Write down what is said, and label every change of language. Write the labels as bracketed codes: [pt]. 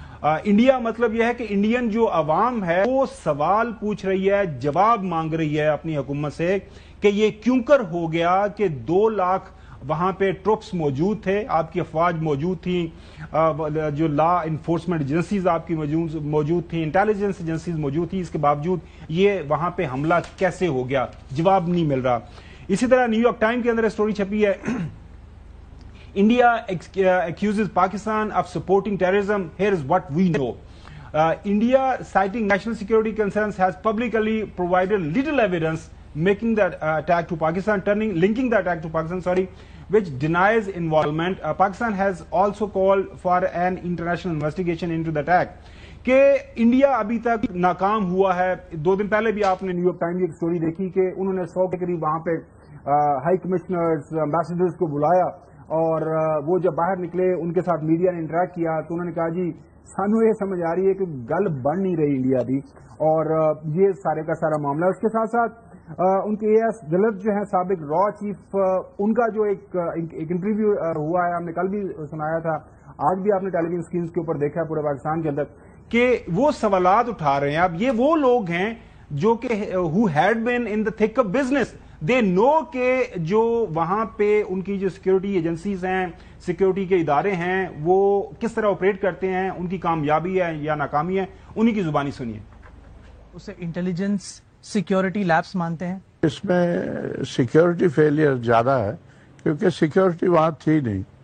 [ur] India مطلب یہ ہے کہ انڈین جو عوام ہے وہ سوال پوچھ رہی ہے، جواب مانگ رہی ہے اپنی حکومت سے کہ یہ کیوں کر ہو گیا کہ 2 لاکھ وہاں پہ ٹروپس موجود تھے، آپ کی افواج موجود تھیں، جو لا انفورسمنٹ ایجنسیز آپ کی موجود تھیں، انٹیلیجنس ایجنسیز موجود تھیں، اس کے باوجود یہ وہاں پہ حملہ کیسے ہو گیا؟ جواب نہیں مل رہا. اسی طرح نیو یارک ٹائم کے اندر اسٹوری چھپی ہے، India [en] accuses Pakistan of supporting terrorism. Here is what we know. India, citing national security concerns, has publicly provided little evidence making that attack to Pakistan, linking the attack to Pakistan, which denies involvement. Pakistan has also called for an international investigation into the attack. [ur] کہ India ابھی تک ناکام ہوا ہے. 2 دن پہلے بھی آپ نے نیو یارک ٹائم کی ایک سٹوری دیکھی کہ انہوں نے 100 کے قریب وہاں پہ ہائی کمشنرز، امبیسڈرز کو بلایا، اور وہ جب باہر نکلے ان کے ساتھ میڈیا نے انٹریکٹ کیا تو انہوں نے کہا جی [pa] سانو یہ سمجھ آ رہی ہے کہ گل بن نہیں رہی انڈیا دی، [ur] اور یہ سارے کا سارا معاملہ. اس کے ساتھ ساتھ ان کے اے ایس دلت جو ہیں سابق را چیف، ان کا جو ایک انٹرویو ہوا ہے، ہم نے کل بھی سنایا تھا، آج بھی آپ نے ٹیلی ویژن اسکرینز کے اوپر دیکھا ہے پورے پاکستان کے اندر، کہ وہ سوالات اٹھا رہے ہیں. اب یہ وہ لوگ ہیں جو کہ [en] who had been in the thick of business. [ur] دے نو کہ جو وہاں پہ ان کی جو سیکیورٹی ایجنسیز ہیں، سیکیورٹی کے ادارے ہیں، وہ کس طرح آپریٹ کرتے ہیں، ان کی کامیابی ہے یا ناکامی ہے، انہی کی زبانی سنیے. اسے انٹیلیجنس سیکیورٹی لیبس مانتے ہیں. اس میں سیکیورٹی فیلئر زیادہ ہے کیونکہ سیکیورٹی وہاں تھی نہیں.